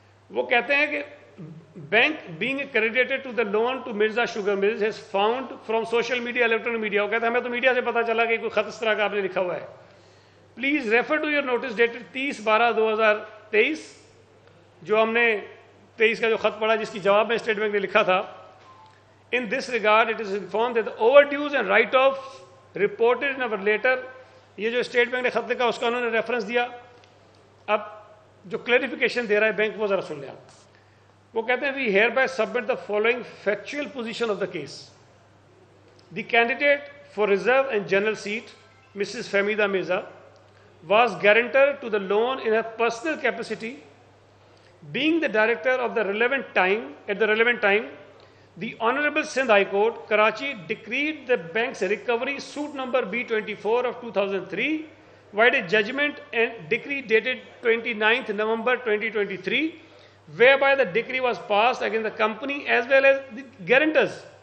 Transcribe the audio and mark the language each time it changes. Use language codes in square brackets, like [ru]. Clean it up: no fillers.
[ur] وہ کہتے ہیں کہ bank [en] being accredited to the loan to Mirza Sugar Mills has found from social media, electronic media. [ur] وہ کہتے ہیں ہمیں تو میڈیا سے پتا چلا کہ کوئی خط اس طرح کا آپ نے لکھا ہوا ہے. [en] please refer to your notice dated 30/12/2023، [ur] جو ہم نے 23 کا جو خط پڑھا جس کی جواب میں اسٹیٹ بینک نے لکھا تھا. [en] In this regard it is informed that the overdues and write-offs reported in our letter، [ur] یہ جو اسٹیٹ بینک نے خط لکھا اس کا انہوں نے ریفرنس دیا. اب جو کلیریفیکیشن دے رہا ہے بینک وہ ذرا سن لیں آپ. وہ کہتے ہیں [en] We hereby submit the following factual position of the case. The candidate for reserve and general seat Mrs Fahmida Mirza was guarantor to the loan in her personal capacity. being the director of the relevant time, at the relevant time, the Honorable Sindh High Court, Karachi, decreed the bank's recovery suit number B24 of 2003, vide a judgment and decree dated 29th November 2023, whereby the decree was passed against the company as well as the guarantors.